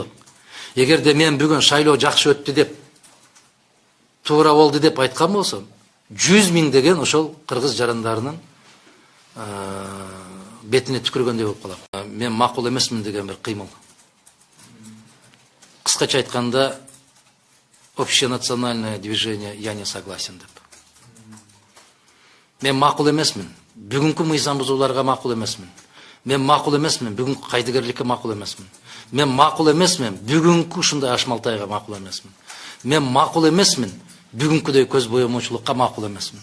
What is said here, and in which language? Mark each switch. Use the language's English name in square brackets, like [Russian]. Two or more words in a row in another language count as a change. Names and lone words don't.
[Kyrgyz] Эгерде мен бүгүн шайлоо жакшы өттү деп, туура болду деп айткан болсом, 100 миң деген ошол кыргыз жарандарынын бетине түкүргөндөй болуп калам. Мен макул эмесмин деген бир кыймыл. Кыскача айтканда, [Russian] общенациональное движение я не согласен [Kyrgyz] деп. Мен макул эмесмин. Бүгүнкү мыйзам бузууларга макул эмесмин. Мен макул эмесмин. Бүгүнкү кайдыгерликке макул эмесмин. Мен макул эмесмин. Бүгүнкү ушундай ашмалтайга макул эмесмин. Мен макул эмесмин. Бүгүнкүдөй көз боемочулукка макул эмесмин.